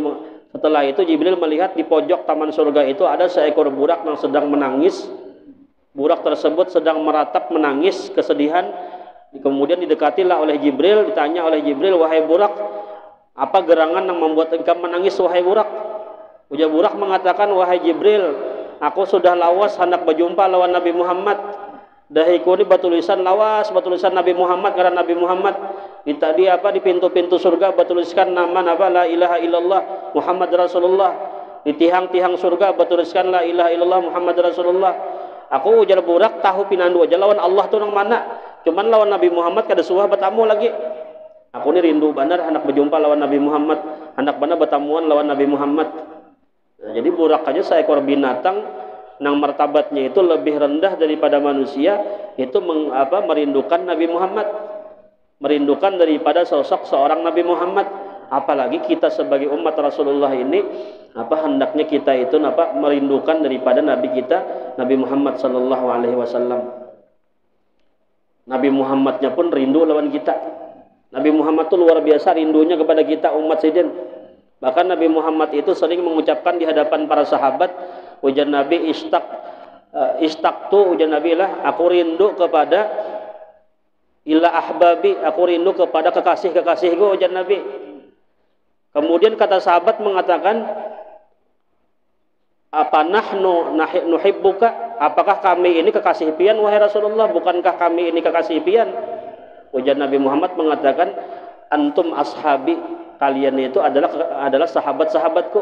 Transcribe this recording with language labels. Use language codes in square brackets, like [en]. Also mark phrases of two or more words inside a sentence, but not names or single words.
[id] Setelah itu Jibril melihat di pojok taman surga itu ada seekor burak yang sedang menangis. Burak tersebut sedang meratap menangis kesedihan. Kemudian didekatilah oleh Jibril, ditanya oleh Jibril, wahai burak, apa gerangan yang membuat engkau menangis wahai burak? Ujar burak mengatakan, wahai Jibril, [bjn] aku sudah lawas hendak berjumpa lawan Nabi Muhammad. [id] Dahiku ini bertulisan lawas, bertulisan Nabi Muhammad, karena Nabi Muhammad di pintu-pintu surga bertuliskan nama [ar] la ilaha illallah Muhammad Rasulullah. [id] Di tiang-tiang surga bertuliskan [ar] la ilaha illallah Muhammad Rasulullah. [bjn] Aku ujar burak tahu pinandu aja lawan Allah tuh nang mana. Cuman lawan Nabi Muhammad kada suah bertamu lagi. Aku ini rindu benar hendak berjumpa lawan Nabi Muhammad, hendak benar bertamuan lawan Nabi Muhammad. [id] Nah, jadi burak aja seekor binatang yang martabatnya itu lebih rendah daripada manusia, itu merindukan Nabi Muhammad, merindukan daripada sosok seorang Nabi Muhammad. Apalagi kita sebagai umat Rasulullah ini, hendaknya kita itu merindukan daripada Nabi kita, Nabi Muhammad [ar] sallallahu alaihi wasallam. [bjn] Nabi Muhammadnya pun rindu lawan kita. [id] Nabi Muhammad itu luar biasa rindunya kepada kita umat Sayyidin. Bahkan Nabi Muhammad itu sering mengucapkan di hadapan para sahabat, ujar Nabi istaktu, ujar Nabi lah, aku rindu kepada [ar] ila ahbabi, [id] aku rindu kepada kekasih-kekasihku, ujar Nabi. Kemudian kata sahabat mengatakan, apa [ar] nahnu nuhibbuka, [id] apakah kami ini kekasih pian wahai Rasulullah, bukankah kami ini kekasih pian? Ujar Nabi Muhammad mengatakan, [ar] antum ashabi, [id] kalian itu adalah sahabat-sahabatku.